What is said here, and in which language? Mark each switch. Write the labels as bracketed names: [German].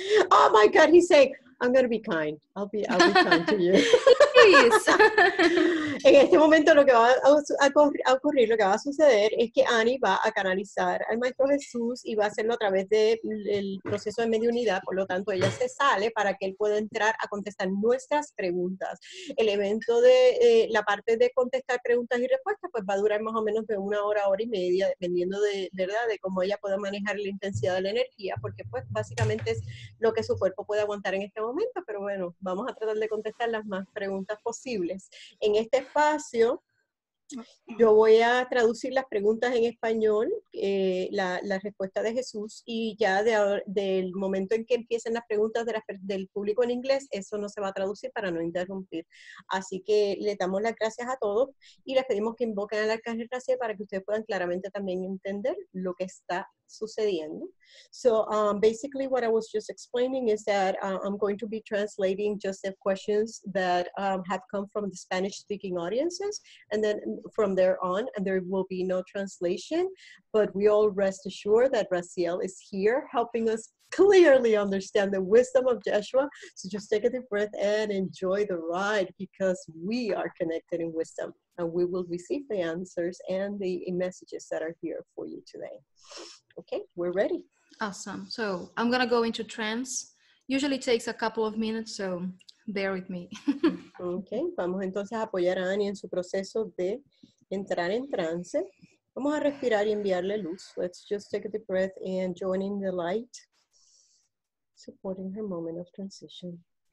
[English] Oh my God, he's saying, I'm going to be kind. I'll be kind to you. Please. [Spanish] En este momento lo que va a ocurrir, lo que va a suceder es que Annie va a canalizar al Maestro Jesús y va a hacerlo a través del proceso de mediunidad. Por lo tanto, ella se sale para que él pueda entrar a contestar nuestras preguntas. El evento de la parte de contestar preguntas y respuestas pues va a durar más o menos de 1 hora, hora y media, dependiendo de, ¿verdad?, de cómo ella pueda manejar la intensidad de la energía, porque pues básicamente es lo que su cuerpo puede aguantar en este momento, pero bueno, vamos a tratar de contestar las más preguntas posibles. En este espacio, yo voy a traducir las preguntas en español, la respuesta de Jesús, y ya del momento en que empiecen las preguntas del público en inglés, eso no se va a traducir para no interrumpir. Así que le damos las gracias a todos y les pedimos que invoquen al Arcángel Raciel para que ustedes puedan claramente también entender lo que está sucediendo. [English] So basically what I was just explaining is that I'm going to be translating just the questions that have come from the Spanish-speaking audiences, and then from there on, and there will be no translation, but we all rest assured that Raciel is here helping us clearly understand the wisdom of Yeshua. So just take a deep breath and enjoy the ride, because we are connected in wisdom, and we will receive the answers and the messages that are here for you today. Okay, we're ready. Awesome. So I'm gonna go into trance. Usually takes a couple of minutes, so bear with me. [Spanish] Okay, vamos entonces a apoyar a Annie en su proceso de entrar en trance. Vamos a respirar y enviarle luz. [English] Let's just take a deep breath and join in the light, supporting her moment of transition.